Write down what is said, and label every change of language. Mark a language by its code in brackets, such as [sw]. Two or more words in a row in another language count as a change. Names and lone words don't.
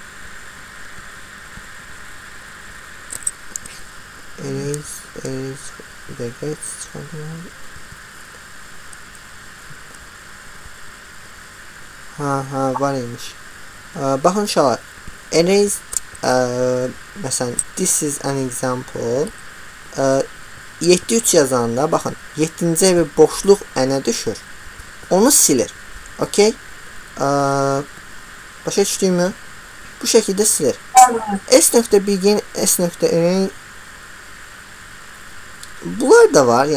[az] Bir dəqiqə çıxardım. Var imiş. Baxın uşaqlar. Erase məsələn [en] this is an example. [az] 7-3 yazanda baxın 7-ci bir boşluq ənə düşür. Onu silir. Okay? Başa düşdüyümü? Bu şəkildə silir. S.begin, S.end bunlar da var.